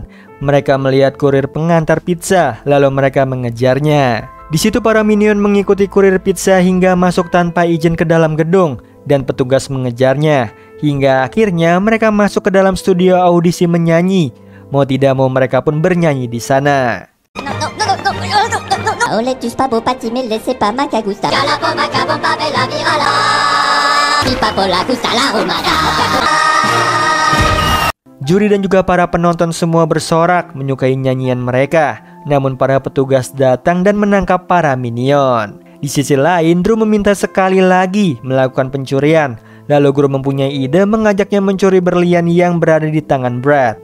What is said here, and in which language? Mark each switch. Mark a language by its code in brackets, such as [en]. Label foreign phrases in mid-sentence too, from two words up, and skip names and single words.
[id] Mereka melihat kurir pengantar pizza, lalu mereka mengejarnya. Di situ para minion mengikuti kurir pizza hingga masuk tanpa izin ke dalam gedung, dan petugas mengejarnya. Hingga akhirnya mereka masuk ke dalam studio audisi menyanyi. Mau tidak mau mereka pun bernyanyi di sana. Au lait du spa beau pâtis mais laissez pas maca gusta. Galapo maca bomba bella virala. Pipa pola gusta la romana. Juri dan juga para penonton semua bersorak menyukai nyanyian mereka. Namun para petugas datang dan menangkap para minion. Di sisi lain, Drew meminta sekali lagi melakukan pencurian. Lalu Gru mempunyai ide mengajaknya mencuri berlian yang berada di tangan Brad.